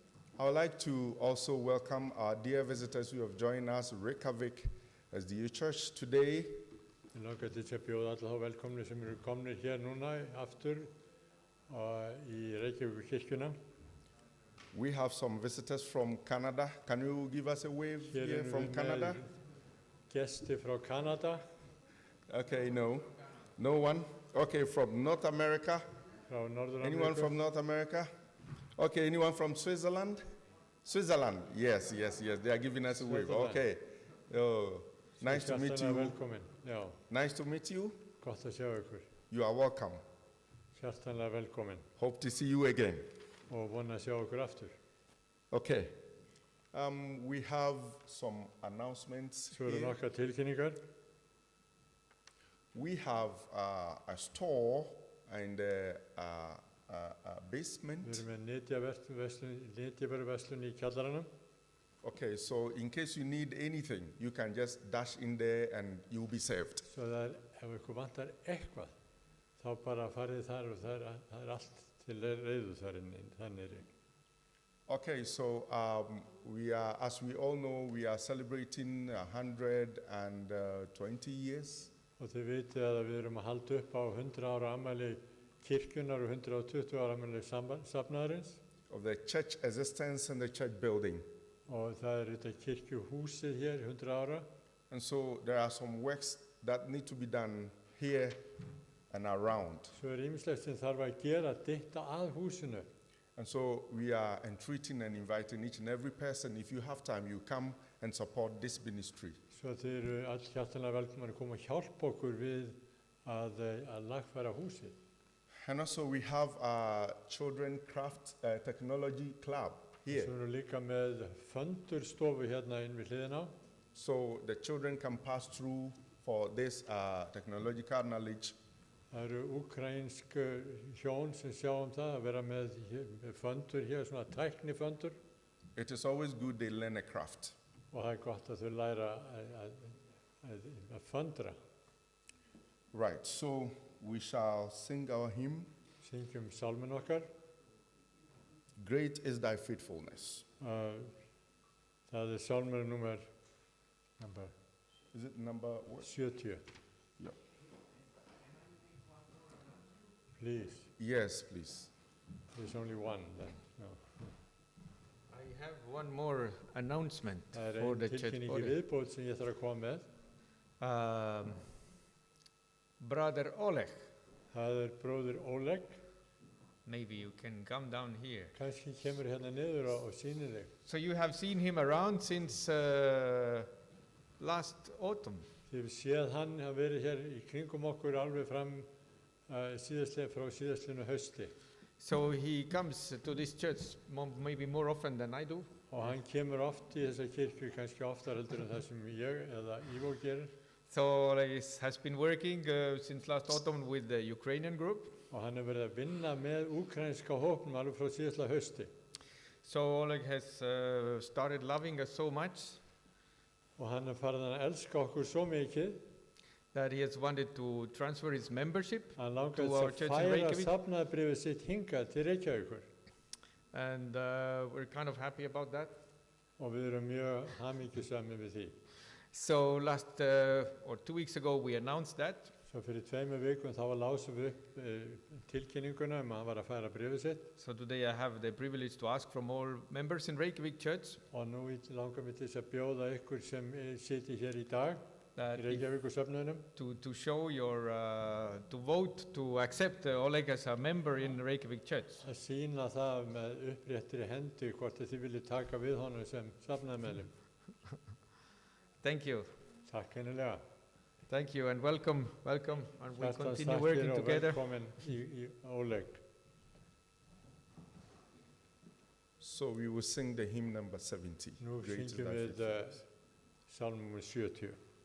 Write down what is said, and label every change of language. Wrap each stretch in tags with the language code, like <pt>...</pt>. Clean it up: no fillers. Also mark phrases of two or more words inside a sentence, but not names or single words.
<en>I would like to also welcome our dear visitors who have joined us, Reykjavik SDU Church today.</en> <is>Ég langar til að bjóða alla þá velkomni sem eru komnir hér núna aftur í Reykjavík kirkjuna.</is> <en>We have some visitors from Canada. Can you give us a wave here from Canada?</en> <is>Gesti frá Kanada.</is> <en>Okay, no. No one? Okay, from North America?</en> <is>Frá Norður-Ameríku.</is> <en>Anyone from North America? Okay, anyone from Switzerland? Switzerland, yes. They are giving us a wave. Okay. Oh, nice to meet you.</en> <is>Velkomin. Já.</is> <en>Nice to meet you.</en> <is>Gott að sjá ykkur.</is> <en>You are welcome.</en> <is>Hjartanlega velkomin.</is> <en>Hope to see you again.</en> <is>Og vona að sjá ykkur aftur.</is> <en>Okay. We have some announcements</en> <is>Svo eru</is> <en>here.</en> <is>nokkrar tilkynningar.</is> <en>We have a store in the basement.</en> <is>Við erum með netjaverslun í kjallaranum.</is> <en>Okay, so in case you need anything, you can just dash in there and you'll be served.</en> <is>Svo það ef ykkur vantar eitthvað, þá bara farið þar og það allt til reiðu þar niðri.</is> <en>Okay, so we are, as we all know, we are celebrating 120 years.</en> <is>Og þið vitið að við erum að halda upp á 100 ára afmæli kirkjunar og 120 ára afmæli safnaðarins.</is> <en>Of the church existence and the church building.</en> <is>Og það þetta kirkjuhúsið hér 100 ára.</is> <en>And so there are some works that need to be done here and around.</en> <is>Svo ýmislegt sem þarf að gera ditta að húsinu.</is> <en>And so we are entreating and inviting each and every person, if you have time, you come and support this ministry.</en> <is>Svo þið eru all hjartanlega velkomin að koma og hjálpa okkur við að lagfæra húsið.</is> <en>And also we have a children craft technology club here.</en> <is>Svo erum líka með föndurstofu hérna inn við hliðina á.</is> <en>So the children can pass through for this technological knowledge.</en> <is>Það eru úkraínsk hjón sem sjá það að vera með föndur hér, svona tækniföndur.</is> <en>It is always good they learn a craft.</en> <is>Og það gott að þau læra að föndra.</is> <en>Right, so we shall sing our hymn.</en> <is>Syngjum sálminn okkar.</is> <en>Great is thy faithfulness.</en> <is>Það sálmur nummer</is> <en>Is it number what? 70. Yeah. Please. Yes, please. There's only one then. No. I have one more announcement</en> <is>Það</is> <en>for the</en> <is>ein</is> <en>church</en> <is>tilkynning í</is> <en>body.</en> <is>viðbót sem ég þarf að koma með.</is> <en>Brother Oleg,</en> <is>Það bróðir Oleg.</is> <en>maybe you can come down here.</en> <is>Kannski kemur hérna niður og sýnir þig.</is> <en>So you have seen him around since last autumn.</en> <is>Þið séð hann hafa verið hér í kringum okkur alveg fram frá síðastlinu hausti.</is> <en>So he comes to this church maybe more often than I do.</en> <is>Og hann kemur oft í þessa kirkju, kannski oftar heldur en það sem ég eða Ivo gerir.</is> <en>So Oleg has been working since last autumn with the Ukrainian group.</en> <is>Og hann verið að vinna með úkraínska hópnum alveg frá síðastla hausti.</is> <en>So Oleg has started loving us so much</en> <is>Og hann farið að elska okkur svo mikið</is> <en>that he has wanted to transfer his membership</en> <is>að hann</is> <en>to</en> <is>langaði</is> <en>our</en> <is>að</is> <en>church in</en> <is>færa</is> <en>Reykjavik.</en> <is>safnaðarbréfið sitt hingað til Reykjavíkur.</is> <en>And we're kind of happy about that.</en> <is>Og við erum mjög hamingjusami við því.</is> <en>So last or 2 weeks ago we announced that.</en> <is>Svo fyrir 2 vikum þá lásum við upp tilkynninguna að hann var að færa bréfið sitt.</is> <en>So today I have the privilege to ask from all members in Reykjavik Church</en> <is>Og nú langar við til þess að bjóða ykkur sem sitji hér í dag</is> <en>that</en> <is>í Reykjavíkursöfnuðinum</is> <en>to show your to vote to accept Oleg as a member in Reykjavik Church.</en> <is>að sýna það með uppréttri hendi hvort að þið viljið taka við honum sem safnaðarmeðlim.</is> <en>Thank you.</en> <is>Takk hennilega.</is> <en>Thank you and welcome, and we'll</en> <is>Hjartans</is> <en>continue</en> <is>þakkir</is> <en>working</en> <is>og</is> <en>together.</en> <is>velkomin í Oleg.</is> <en>So we will sing the hymn number 70.</en> <is>Nú</is> <en>Great is</en> <is>syngjum</is> <en>thy</en> <is>við</is> <en>faithfulness.</en> <is>sálmum 70.</is>